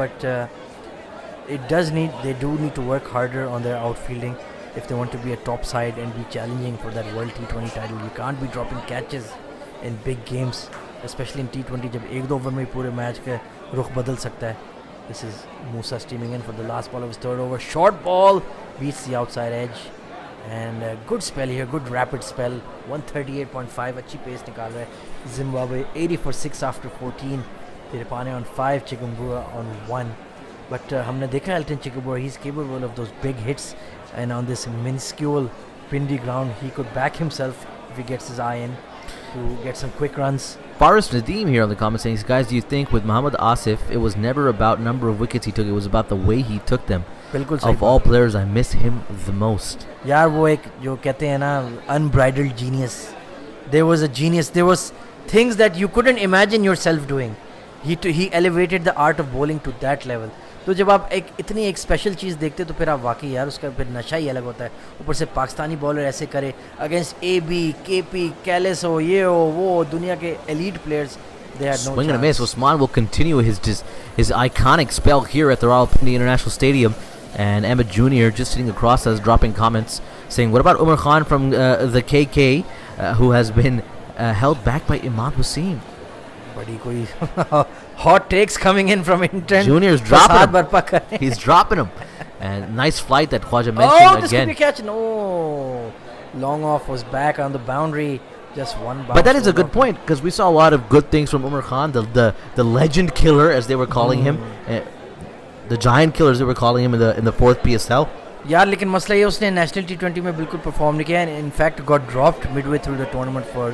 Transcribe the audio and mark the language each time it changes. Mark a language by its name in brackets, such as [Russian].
[English] But they do need to work harder on their outfielding if they want to be a top side and be challenging for that World T20 title. You can't be dropping catches in big games, especially in T20 [Hindi] जब एक दो over में पूरे match का रुख बदल सकता है. [English] This is Musa streaming in for the last ball of his third over. Short ball beats the outside edge. And a good spell here, good rapid spell. [Hindi] 138.5, अच्छी pace निकाल रहा है. [English] Zimbabwe 80 for 6 after 14. Tiripane on 5, Chikumbura on 1. But [Hindi] हमने देखा [English] Elton Chikumbura, he's capable of those big hits. And on this minuscule windy ground, he could back himself if he gets his eye in to get some quick runs. Faris Nadeem here on the comment saying, guys, do you think with Muhammad Asif, it was never about number of wickets he took, it was about the way he took them? Of all players, I miss him the most. [Hindi] यार वो एक जो कहते हैं ना [English] unbridled genius. There was a genius. There was things that you couldn't imagine yourself doing. He elevated the art of bowling to that level. [Hindi] तो जब आप एक इतनी एक स्पेशल चीज़ देखते तो फिर आप वाकई यार उसका फिर नशा ही अलग होता है. ऊपर से पाकिस्तानी बॉलर ऐसे करे अगेंस्ट AB, KP, कैलिस हो ये हो वो दुनिया के elite players. [English] They had no Swing and a chance. Usman will continue his iconic spell here at the Rawalpindi International Stadium. And Ahmed Jr. just sitting across us, dropping comments, saying, what about Umar Khan from the KK, who has been held back by Imad Wasim? [Hindi] बड़ी कोई [English] hot takes coming in from intern. Junior's dropping him. [Hindi] बर्पा कर रहे हैं. [English] He's dropping him. And nice flight that Khwaja mentioned this again. could be a catch. No. Long off was back on the boundary. Just one bounce. But that is a good point, because we saw a lot of good things from Umar Khan, the legend killer, as they were calling him. The giant killers, they were calling him in the fourth PSL. [Hindi] यार लेकिन मसला ये उसने national T20 में बिल्कुल perform नहीं किया. [English] In fact got dropped midway through the tournament for